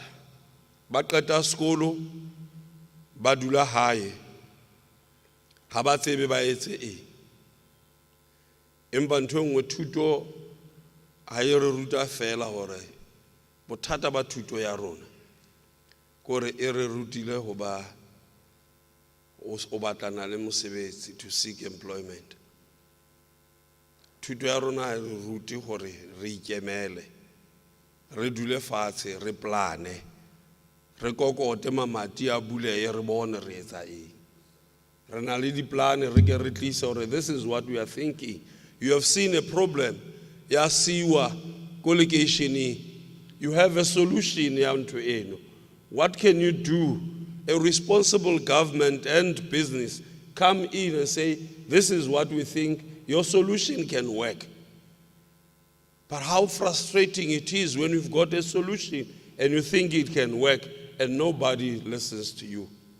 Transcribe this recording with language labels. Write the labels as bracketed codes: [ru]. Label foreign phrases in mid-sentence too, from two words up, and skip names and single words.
[st] Ba qeta sekolo ba dula hae ha ba tsebe ba etse eng. Empa ntho e nngwe thuto ha e re ruta fela hore bothata ba thuto ya rona kore e re rutile ho ba o batlana le mosebetsi, [en] to seek employment. [st] Thuto ya rona ha e re ruti hore re ikemele, re dule fatshe, re plane, re kokote mamati a bulehe, re bone re etsa eng. Re na le diplane, re ke re tlise hore [en] this is what we are thinking. You have seen a problem [st] ya siwa ko lekeisheneng. [en] You have a solution [st] ya ntho eno. [en] What can you do? A responsible government and business come in and say, this is what we think, your solution can work. But how frustrating it is when you've got a solution and you think it can work and nobody listens to you.